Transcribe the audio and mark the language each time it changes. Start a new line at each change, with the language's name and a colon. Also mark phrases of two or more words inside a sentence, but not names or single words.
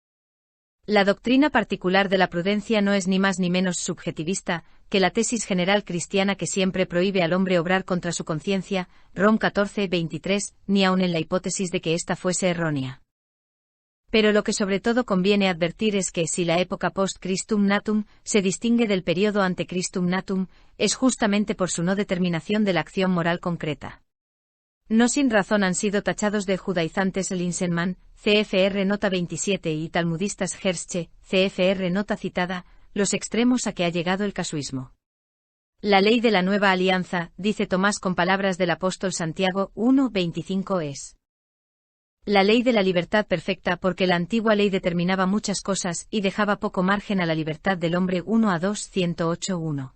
Spanish: La doctrina particular de la prudencia no es ni más ni menos subjetivista que la tesis general cristiana que siempre prohíbe al hombre obrar contra su conciencia, Rom 14:23, ni aun en la hipótesis de que ésta fuese errónea. Pero lo que sobre todo conviene advertir es que si la época
Latin: post-Christum natum
Spanish: se distingue del período
Latin: ante-Christum natum,
Spanish: es justamente por su no determinación de la acción moral concreta. No sin razón han sido tachados de judaizantes Linsenman, CFR nota 27 y talmudistas Hersche, CFR nota citada, los extremos a que ha llegado el casuismo. La ley de la nueva alianza, dice Tomás con palabras del apóstol Santiago 1:25 es la ley de la libertad perfecta porque la antigua ley determinaba muchas cosas y dejaba poco margen a la libertad del hombre 1:2-108:1.